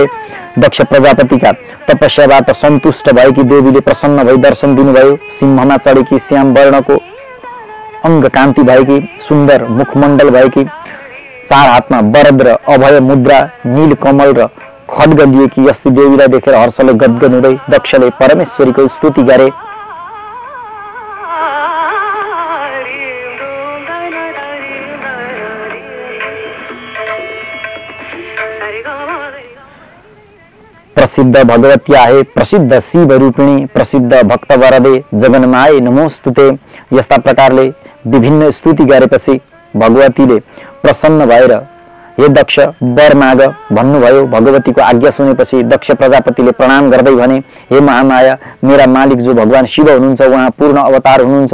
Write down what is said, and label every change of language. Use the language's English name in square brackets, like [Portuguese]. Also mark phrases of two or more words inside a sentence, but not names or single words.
[Nepali] दक्ष प्रजापतिका तपस्याबाट सन्तुष्ट भएकी देवीले प्रसन्न भई दर्शन दिनुभयो। सिंहमा चढेकी श्याम वर्णको अंग कान्ति भएकी सुन्दर मुखमण्डल भएकी, चार हातमा वरद र अभय मुद्रा, नील कमल र खड्ग लिएकी यस्ती देवीलाई देखेर हर्षले गदगद हुँदै दक्षले परमेश्वरीको स्तुति गरे। [Sanskrit] प्रसिद्ध भगवती आहे, प्रसिद्ध शिव रूपिणी, प्रसिद्ध भक्त वरदे, जगन्माये नमोस्तुते। [Nepali] यस्ता प्रकारले विभिन्न स्तुति गरेपछि भगवतीले प्रसन्न भएर हे दक्ष वर माग भन्नुभयो। भगवतीको आज्ञा सुनेपछि दक्ष प्रजापतिले प्रणाम गर्दै भने, हे महामाया, मेरा मालिक जो भगवान शिव हुनुहुन्छ उहाँ पूर्ण अवतार हुनुहुन्छ।